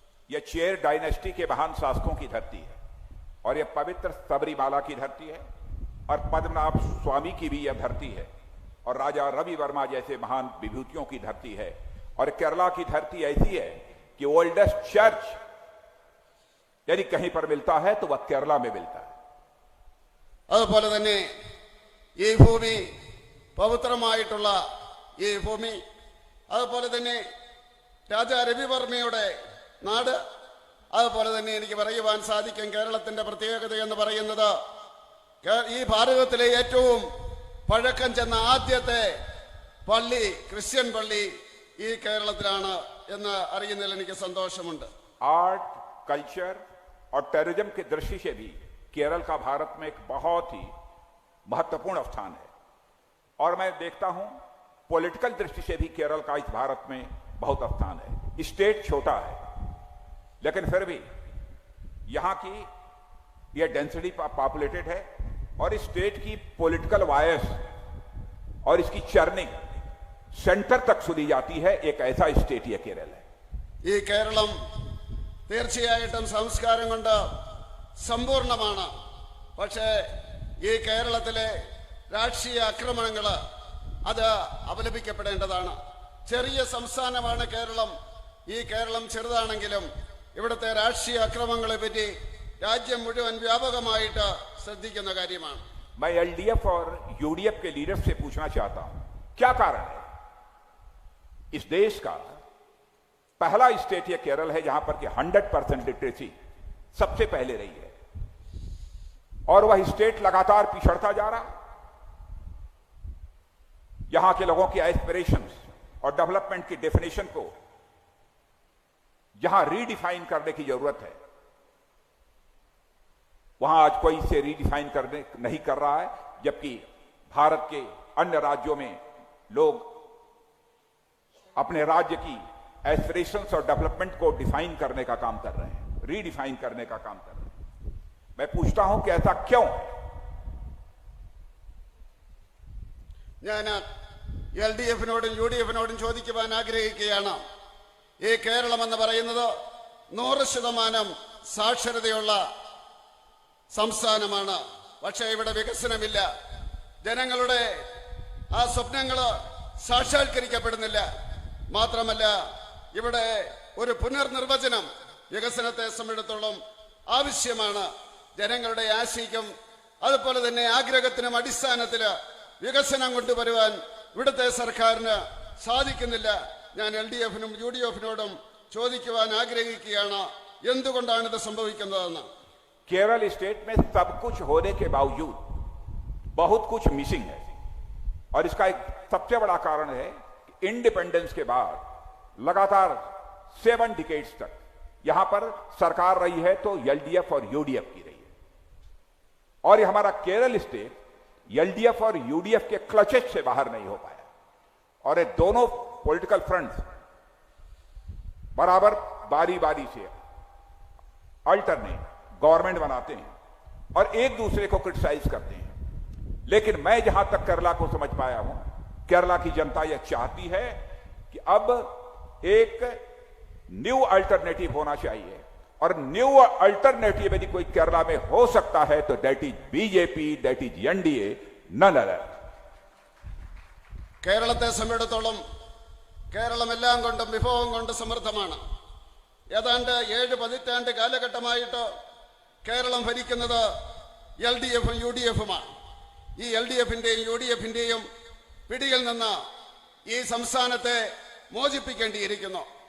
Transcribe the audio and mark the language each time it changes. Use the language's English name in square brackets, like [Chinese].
[Hindi] यह chair dynasty के महान शासकों की धरती है और यह पवित्र सबरीमाला की धरती है और पद्मनाभ स्वामी की भी यह धरती है और राजा रवि वर्मा जैसे महान विभूतियों की धरती है. और केरला की धरती ऐसी है कि ओल्डेस्ट चर्च यदि कहीं पर मिलता है तो वह केरला में मिलता है. [Malayalam] അതുപോലെ തന്നെ ഈ ഭൂമി പവിത്രമായിട്ടുള്ള ഈ ഭൂമി, അതുപോലെ തന്നെ രാജാ രവിവർമ്മയുടെ നാട്, അതുപോലെ തന്നെ എനിക്ക് പറയുവാൻ സാധിക്കും കേരളത്തിന്റെ പ്രത്യേകത എന്ന് പറയുന്നത് ഈ ഭാരതത്തിലെ ഏറ്റവും പഴക്കം ചെന്ന ആദ്യത്തെ പള്ളി, ക്രിസ്ത്യൻ പള്ളി ഈ കേരളത്തിലാണ് എന്ന് അറിയുന്നതിൽ എനിക്ക് സന്തോഷമുണ്ട്. [Hindi] आर्ट, कल्चर और टूरिज्म की दृष्टि से भी केरल का भारत में एक बहुत ही महत्वपूर्ण स्थान है. और मैं देखता हूं पॉलिटिकल दृष्टि से भी केरल का इस भारत में बहुत स्थान है. स्टेट छोटा है लेकिन फिर भी यहां की यह डेंसिटी पॉपुलेटेड है और इस स्टेट की पॉलिटिकल वायस और इसकी चर्निंग सेंटर तक सुनी जाती है. एक ऐसा स्टेट यह केरल है. [Malayalam] ഈ കേരളം തീർച്ചയായിട്ടും സംസ്കാരം കൊണ്ട് സമ്പൂർണമാണ്. പക്ഷേ ഈ കേരളത്തിലെ രാഷ്ട്രീയ ആക്രമണങ്ങൾ അത് അപലപിക്കപ്പെടേണ്ടതാണ്. ചെറിയ സംസ്ഥാനമാണ് കേരളം. ഈ കേരളം ചെറുതാണെങ്കിലും ഇവിടുത്തെ രാഷ്ട്രീയ അക്രമങ്ങളെ പറ്റി രാജ്യം മുഴുവൻ വ്യാപകമായിട്ട് ശ്രദ്ധിക്കുന്ന കാര്യമാണ്. [Hindi] मैं एलडीएफ और यूडीएफ के लीडर से पूछना चाहता हूं, क्या कारण है इस देश का पहला स्टेट यह केरल है जहां पर कि 100% लिटरेसी सबसे पहले रही है और वह स्टेट लगातार पिछड़ता जा रहा. यहां के लोगों की एस्पिरेशंस और डेवलपमेंट की डेफिनेशन को जहां रीडिफाइन करने की जरूरत है वहां आज कोई इसे रीडिफाइन करने नहीं कर रहा है. जबकि भारत के अन्य राज्यों में लोग अपने राज्य की एस्पिरेशंस और डेवलपमेंट को डिफाइन करने का काम कर रहे हैं, रीडिफाइन करने का काम कर रहे हैं. मैं पूछता हूं कि ऐसा क्यों? [Malayalam] ഞാൻ LDF-നോടും UDF-നോടും ചോദിക്കുവാൻ ആഗ്രഹിക്കുകയാണ്. ഈ കേരളം എന്ന് പറയുന്നത് 100% സാക്ഷരതയുള്ള സംസ്ഥാനമാണ്. പക്ഷേ ഇവിടെ വികസനമില്ല. ജനങ്ങളുടെ ആ സ്വപ്നങ്ങൾ സാക്ഷാത്കരിക്കപ്പെടുന്നില്ല. മാത്രമല്ല ഇവിടെ ഒരു പുനർനിർവചനം വികസനത്തെ സംബന്ധിച്ചിടത്തോളം ആവശ്യമാണ്. ജനങ്ങളുടെ ആശയ്ക്കും അതുപോലെ തന്നെ ആഗ്രഹത്തിനും അടിസ്ഥാനത്തിൽ വികസനം കൊണ്ടുവരുവാൻ ഇവിടുത്തെ സർക്കാരിന് സാധിക്കുന്നില്ല. ഞാൻ LDF-നും UDF-നോടും ചോദിക്കുവാൻ ആഗ്രഹിക്കുകയാണ്, എന്തുകൊണ്ടാണ് ഇത് സംഭവിക്കുന്നതെന്ന്. [Hindi] केरल स्टेट में सब कुछ होने के बावजूद बहुत कुछ मिसिंग है और इसका एक सबसे बड़ा कारण है कि इंडिपेंडेंस के बाद लगातार 7 डिकेड्स तक यहां पर सरकार रही है तो LDF और UDF की रही है और ये हमारा केरल स्टेट LDF और UDF के क्लचेज से बाहर नहीं हो पाया और ये दोनों पॉलिटिकल फ्रंट्स बराबर बारी बारी से अल्टरनेट गवर्नमेंट बनाते हैं और एक दूसरे को क्रिटिसाइज करते हैं। लेकिन मैं जहां तक केरला को समझ पाया हूं, केरला की जनता यह चाहती है कि अब एक न्यू अल्टरनेटिव होना चाहिए और न्यू अल्टरनेटिव यदि कोई केरला में हो सकता है तो [English] That is BJP, that is NDA, none other. [Malayalam] കേരളത്തെ സംബന്ധിച്ചിടത്തോളം കേരളം എല്ലാം കൊണ്ടും വിഭവം കൊണ്ട് സമൃദ്ധമാണ്. ഏതാണ്ട് 7 പതിറ്റാണ്ട് കാലഘട്ടമായിട്ട് കേരളം ഭരിക്കുന്നത് LDF-ഉം UDF-ഉമാണ്. ഈ LDF-ന്റെയും UDF-ന്റെയും പിടിയിൽ നിന്ന് ഈ സംസ്ഥാനത്തെ മോചിപ്പിക്കേണ്ടിയിരിക്കുന്നു.